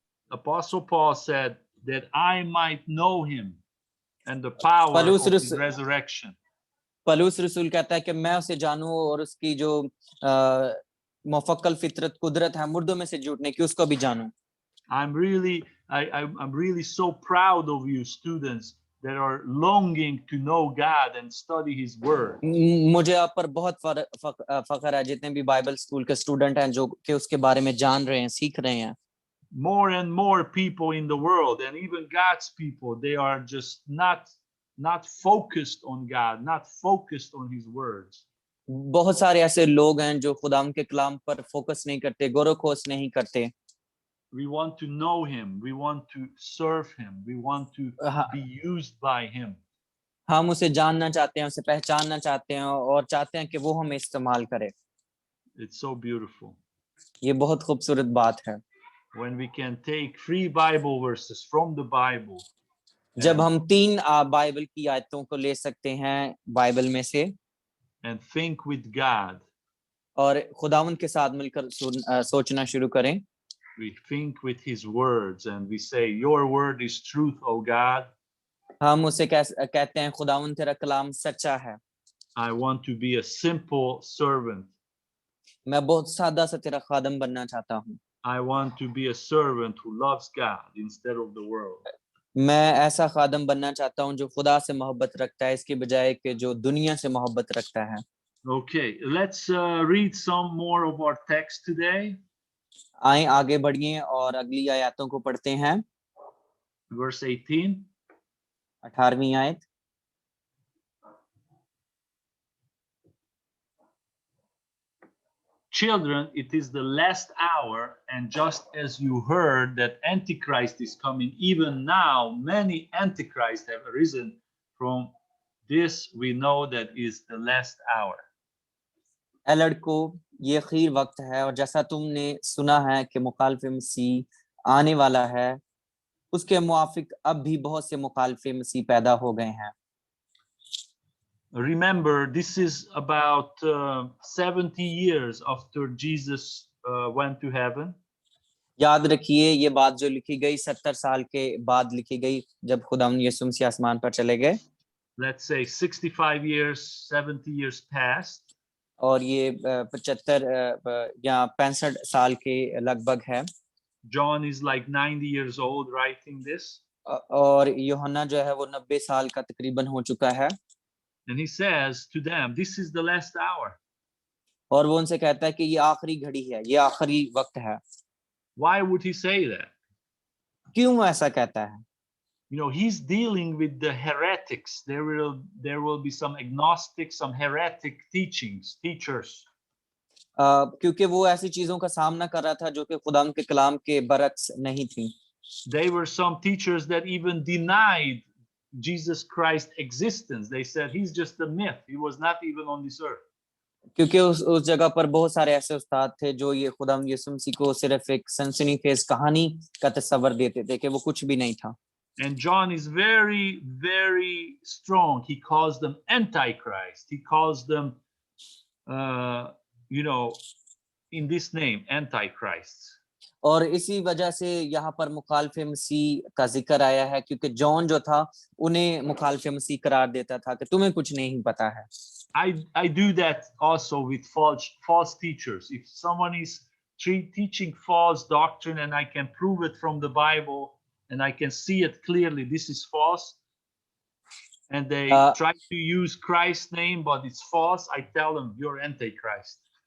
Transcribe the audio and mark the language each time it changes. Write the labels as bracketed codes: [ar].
[en] Apostle Paul said that I might know him and the power of his resurrection. [hi] पौलुस रसूल कहता है कि मैं उसे जानूं और उसकी जो मुफक्कल फितरत कुदरत है मुर्दों में से जुटने की, उसको भी जानूं। [en] I'm really so proud of you students that are longing to know God and study his word. [hi] मुझे आप पर बहुत फख्र है जितने भी बाइबल स्कूल के स्टूडेंट हैं जो कि उसके बारे में जान रहे हैं, सीख रहे हैं। [en] More and more people in the world and even God's people, they are just not focused on God, not focused on his words. [hi] बहुत सारे ऐसे लोग हैं जो खुदा के कलाम पर फोकस नहीं करते, गौर-खोज नहीं करते। [en] We want to know him, we want to serve him, we want to be used by him. [hi] हम उसे जानना चाहते हैं, उसे पहचानना चाहते हैं और चाहते हैं कि वो हमें इस्तेमाल करे। [en] It's so beautiful. [hi] ये बहुत खूबसूरत बात है। [en] When we can take 3 Bible verses from the Bible. [hi] जब हम 3 बाइबल की आयतों को ले सकते हैं बाइबल में से [en] and think with God. [hi] और खुदावंद के साथ मिलकर सोचना शुरू करें। [en] We think with his words and we say your word is truth, O God. [hi] हम उसे कहते हैं खुदावंद तेरा कलाम सच्चा है। [en] I want to be a simple servant. [hi] मैं बहुत सादा सा तेरा खादम बनना चाहता हूँ। [en] I want to be a servant who loves God instead of the world. [hi] मैं ऐसा खादम बनना चाहता हूँ जो खुदा से मोहब्बत रखता है इसके बजाय कि जो दुनिया से मोहब्बत रखता है। [en] Okay, let's read some more of our text today. [hi] आएं आगे बढ़िए और अगली आयतों को पढ़ते हैं। [en] Verse 18. [hi] 18वीं आयत। [en] Children, it is the last hour, and just as you heard that Antichrist is coming, even now many Antichrists have arisen. From this we know that is the last hour. [hi] ए लड़को, ये आखिर वक्त है और जैसा तुमने सुना है कि मुखालिफ मसीह आने वाला है, उसके मुआफिक अब भी बहुत से मुखालिफ मसीह पैदा हो गए हैं। [en] Remember, this is about 70 years after Jesus went to heaven. [hi] याद रखिए ये बात जो लिखी गई 70 साल के बाद लिखी गई जब खुदावंद यीशु मसीह आसमान पर चले गए। [en] Let's say 65 years, 70 years passed. [hi] और ये 75 या 65 साल के लगभग है। [en] John is like 90 years old writing this. [hi] और यूहन्ना जो है वो 90 साल का तकरीबन हो चुका है। [en] And he says to them, this is the last hour. [hi] और वो उनसे कहता है कि ये आखिरी घड़ी है, ये आखिरी वक्त है। [en] Why would he say that? [hi] क्यों वो ऐसा कहता है? [en] You know, he's dealing with the heretics. There will be some agnostic, some heretic teachers. [hi] क्योंकि वो ऐसी चीजों का सामना कर रहा था जो कि खुदा के कलाम के बरक्स नहीं थी। [en] They were some teachers that even denied Jesus Christ's existence. They said he's just a myth. He was not even on this earth. [hi] क्योंकि उस जगह पर बहुत सारे ऐसे उस्ताद थे जो ये खुदा यीशु मसीह को सिर्फ एक सनसनीखेज कहानी का तस्वर देते थे कि वो कुछ भी नहीं था। [en] And John is very, very strong. He calls them Antichrist. He calls them, you know, in this name, Antichrists. [hi] और इसी वजह से यहाँ पर मुखालिफे मसीह का जिक्र आया है, क्योंकि जॉन जो था उन्हें मुखालिफे मसीह करार देता था कि तुम्हें कुछ नहीं पता है। [en] I do that also with false teachers. If someone is teaching false doctrine and I can prove it from the Bible and I can see it clearly, this is false, and they try to use Christ's name but it's false, I tell them you're Antichrist.